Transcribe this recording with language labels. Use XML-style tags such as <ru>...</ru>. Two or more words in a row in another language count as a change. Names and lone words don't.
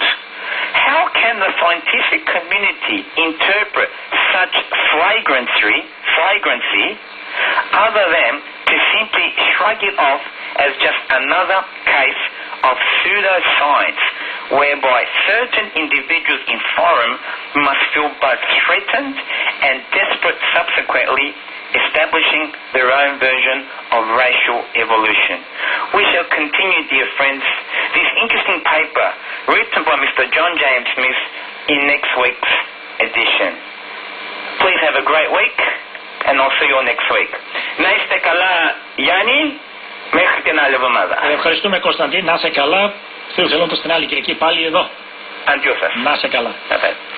<en>How can the scientific community interpret such flagrancy other than to simply shrug it off as just another case of pseudoscience, whereby certain individuals in Farum must feel both threatened and desperate, subsequently establishing their own version of racial evolution. We shall continue, dear friends, this interesting paper written by Mr. John James Smith in next week's edition. Please have a great week, and I'll see you all next week.</en> <el>Να είστε καλά, Γιάννη, μέχρι την άλλη εβδομάδα. Ευχαριστούμε, Κωνσταντίν, να είσαι καλά. Θεού θέλω στην άλλη Κυριακή πάλι εδώ. Αντιό σας. Να είσαι καλά.</el>